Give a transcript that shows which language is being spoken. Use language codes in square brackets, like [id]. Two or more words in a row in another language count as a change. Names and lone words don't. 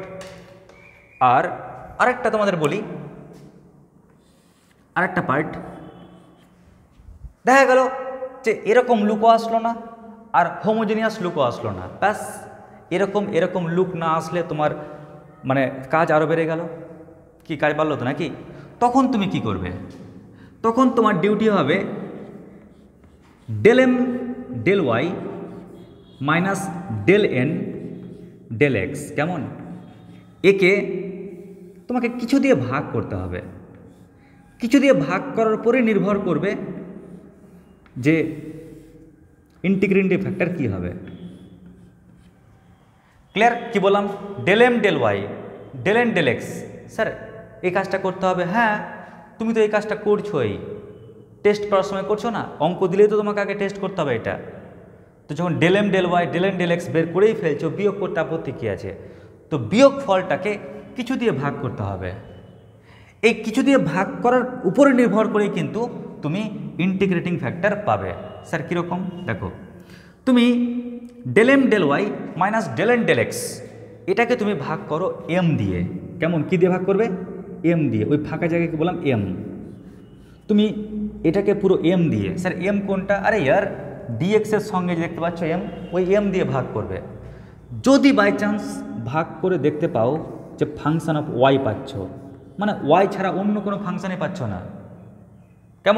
[bn] আর আরেকটা তোমাদের বলি, আরেকটা পার্ট দেখা গেল যে এরকম লুকও আসলো না আর [en] homogeneous look [bn] আসলো না, ব্যাস এরকম লুক না আসলে তোমার মানে কাজ আরও বেড়ে গেল, কি কাজ বাড়লো তো নাকি? তখন তুমি কি করবে? তখন তোমার ডিউটি হবে del m del y মাইনাস del n del x। কেমন? একে তোমাকে কিছু দিয়ে ভাগ করতে হবে, কিছু দিয়ে ভাগ করার পরে নির্ভর করবে যে [en] integrating factor [bn] কী হবে। ক্লিয়ার? কি বললাম? del m del y del n del x। স্যার এই কাজটা করতে হবে, হ্যাঁ তুমি তো এই কাজটা করছোই, টেস্ট করার সময় করছো না, অঙ্ক দিলেই তো তোমাকে আগে টেস্ট করতে হবে এটা। তো যখন del m del y del n del x বের করেই ফেলছো, বিয়োগ করতে আপত্তি কী আছে? তো বিয়োগ ফলটাকে কিছু দিয়ে ভাগ করতে হবে, এই কিছু দিয়ে ভাগ করার উপরে নির্ভর করেই কিন্তু তুমি [en] integrating factor [bn] পাবে। স্যার কীরকম? দেখো তুমি del m del y মাইনাস del n del x এটাকে তুমি ভাগ করো m দিয়ে। কেমন? কি দিয়ে ভাগ করবে? m দিয়ে, ওই ফাঁকা জায়গাকে বললাম m। তুমি এটাকে পুরো m দিয়ে, স্যার m কোনটা? আরে ইয়ার dx এর সঙ্গে যে দেখতে পাচ্ছ m, ওই m দিয়ে ভাগ করবে। যদি [en] by chance [bn] ভাগ করে দেখতে পাও যে [en] function of y [bn] পাচ্ছ, মানে y ছাড়া অন্য কোনো ফাংশানই পাচ্ছ না, কেমন?